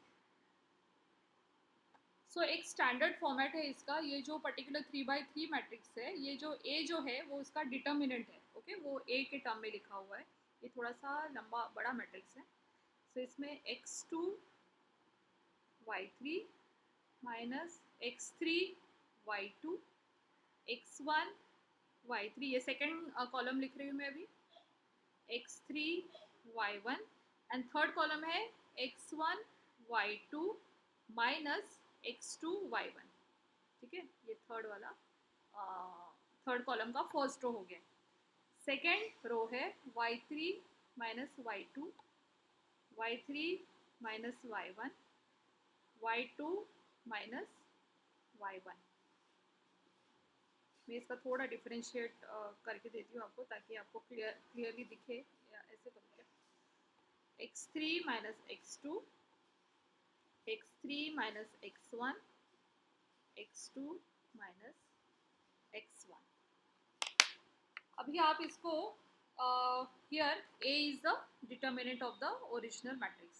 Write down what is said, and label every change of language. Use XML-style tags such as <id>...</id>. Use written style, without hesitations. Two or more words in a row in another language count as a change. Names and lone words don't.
<hi>सो एक</hi> <en>standard format</en> <hi>है इसका। ये जो</hi> <en>particular 3/3 matrix</en> <hi>है, ये जो a जो है वो इसका डिटर्मिनेंट है। ओके, वो a के टर्म में लिखा हुआ है। ये थोड़ा सा लंबा बड़ा मैट्रिक्स है।</hi> <en>so इसमें x2 y3 minus x3 y2 x1 y3,</en> <hi>ये</hi> <en>second column</en> <hi>लिख रही हूँ मैं अभी,</hi> <en>x3 y1 and third column</en> <hi>है</hi> <en>x1 y2 minus x2 y1.</en> <hi>ठीक है, ये थर्ड वाला</hi> <en>third column</en> <hi>का</hi> <en>first row</en> <hi>हो गया।</hi> <en>second row है y3 minus y2 y3 minus y1 y2 minus y1।</en> <hi>मैं इसका थोड़ा डिफरेंशिएट करके देती हूँ आपको, ताकि आपको क्लियरली दिखे। या ऐसे करूँ,</hi> <en>x3 minus x2 x3 minus x1 x2 minus x1.</en> <hi>अभी आप इसको</hi> <en>here a is the determinant of the original matrix.</en>